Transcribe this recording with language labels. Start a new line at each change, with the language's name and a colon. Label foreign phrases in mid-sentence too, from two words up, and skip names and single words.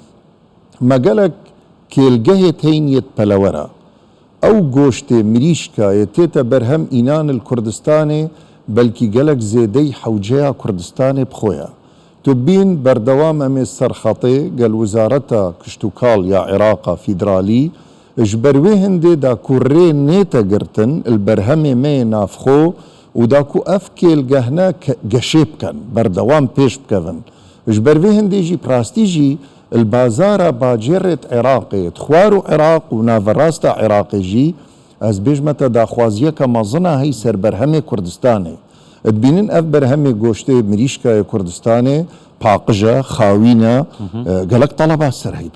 Kurdish: مەگەلک کێلگەهێت هەینیت پەلەوەرە ئەو گۆشتێ مریشکایە تێتە بەرهەم ئینان کوردستانێ بەلکی گەلک زێدەی حەوجەیە کوردستانێ بخۆیە تو بین بەردەوام ئەمێ سەرخەتێ گەل وزارەتە کشتتوکاڵ یا عێراقا فیدرالی ji ber wê hindê da ku rê nête girtin il berhemê me yê navxwe û da ku ev kêlgehne geşê bikin berdewam pêş bikevin ji ber vê hindê jî rastî jî il bazara bacêrê Iraqê xwar û Iraq û naverasta Iraqê jî ez bêjme te daxwaziyeka mezina hey ser berhemê Kurdistanê dibînin ev berhemê goştê mirîşkaya Kurdistanê paqije xawîne gelek teleba ser hey